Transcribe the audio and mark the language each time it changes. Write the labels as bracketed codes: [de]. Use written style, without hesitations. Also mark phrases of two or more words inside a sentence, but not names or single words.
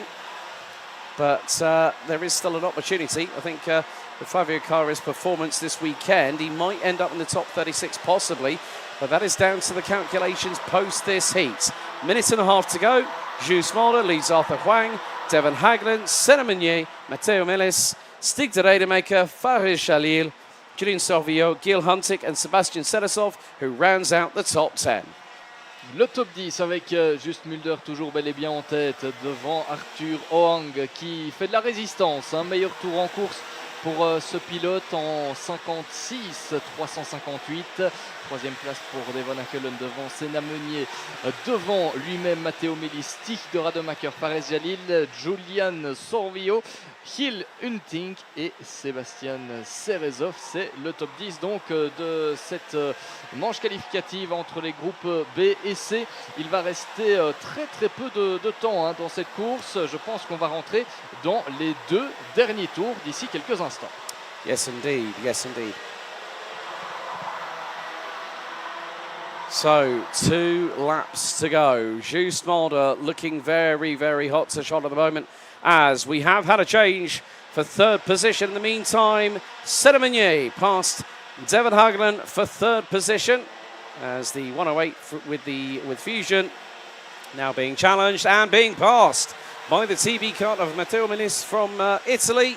[en] But there is still an opportunity. I think with Flavio Caira's performance this weekend, he might end up in the top 36 possibly. But that is down to the calculations post this heat. Minute and a half to go. Just Mulder leads Arthur Huang, Devon Haglund, Senna Meunier, Matteo Melis, Stig de Rademacher, Farid Jalil, Julien Sorvio, Gil Huntic and Sebastian Sedasov, who rounds out the top 10. [fr] Le top 10 avec Just Mulder toujours bel et bien en tête devant Arthur Hoang qui fait de la résistance. Un meilleur tour en course pour ce pilote en 56, 358. 3e place pour Devon Hackelen devant Senna Meunier, devant lui-même Matteo Melis, Stig de Rademacher, Farid Jalil, Julian Sorvio, Gil Hunting et Sébastien Serezov. C'est le top 10 donc de cette manche qualificative entre les groupes B et C. Il va rester très peu de temps dans cette course. Je pense qu'on va rentrer dans les 2 derniers tours d'ici quelques instants. [en] Yes indeed, yes indeed. So 2 laps to go. Just Mulder looking very hot to shot at the moment, as we have had a change for 3rd position. In the meantime, Senna Meunier past Devon Haglund for 3rd position, as the 108 with Fusion now being challenged and being passed by the TB kart of Matteo Melis from Italy.